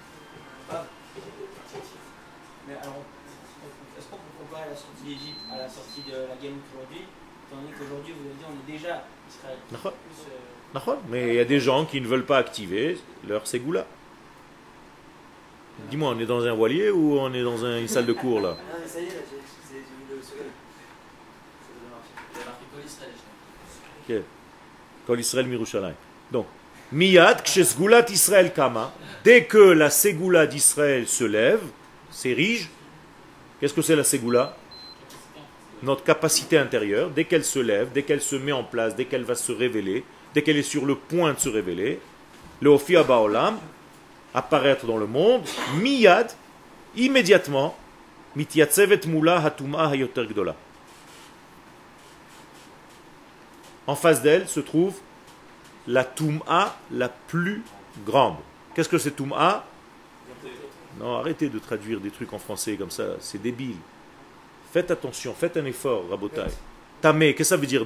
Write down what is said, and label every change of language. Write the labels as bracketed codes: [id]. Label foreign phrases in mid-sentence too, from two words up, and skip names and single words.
[fr] Mais alors, est-ce qu'on peut comparer la sortie d'Égypte à la sortie de la Gamout aujourd'hui, étant donné qu'aujourd'hui, vous avez dit, on est déjà Israël. Mais il y a des gens qui ne veulent pas activer leur Ségoula. Dis-moi, on est dans un voilier ou on est dans une salle de cours là? Ah, mais ça y est, là, j'ai vu le second. Ça doit marcher. Il y a marqué Kol Israël, je crois. Ok. [he] Kol Israël Mirushalayim. Donc, מיד כשסגולת ישראל קמה. [fr] Dès que la Ségoula d'Israël se lève, s'érige, qu'est-ce que c'est la Ségoula? Notre capacité intérieure, dès qu'elle se lève, dès qu'elle se met en place, dès qu'elle va se révéler, dès qu'elle est sur le point de se révéler, le [he] הופיעה בעולם, [fr] apparaître dans le monde, miyad, immédiatement, [he] מתייצבת מולה הטומאה היותר גדולה. [fr] En face d'elle se trouve la Toum'a la plus grande. Qu'est-ce que c'est Toum'a? Non, arrêtez de traduire des trucs en français comme ça, c'est débile. Faites attention, faites un effort, Rabotai. Tamé, qu'est-ce que ça veut dire?